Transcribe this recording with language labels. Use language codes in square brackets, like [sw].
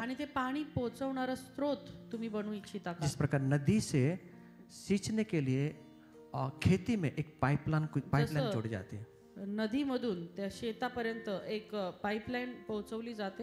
[mr] आणि ते पाणी पोहोचवणारा स्रोत तुम्ही बनवू इच्छिता का [hi] जिस प्रकार नदी से सींचने के लिए खेती में एक पाइपलाइन जोड़ी जाती है [mr] नदीमधून त्या शेतापर्यंत एक पाईपलाईन पोहोचवली जाते